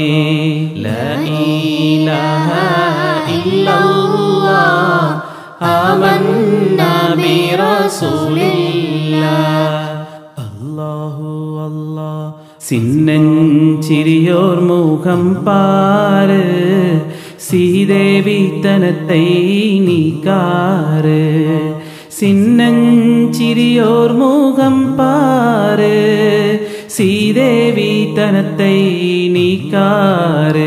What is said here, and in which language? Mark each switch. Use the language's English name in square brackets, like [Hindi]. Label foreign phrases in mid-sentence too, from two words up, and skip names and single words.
[Arabic] لا إله إلا الله، آمنا برسول الله. الله الله، [Tamil] சின்னஞ்சிறியோர் முகம் பாரு, சீதேவி தனத்தை நீக்காரு. சின்னஞ்சிறியோர் முகம் பாரு, சீதேவி தனத்தை நீக்காரு.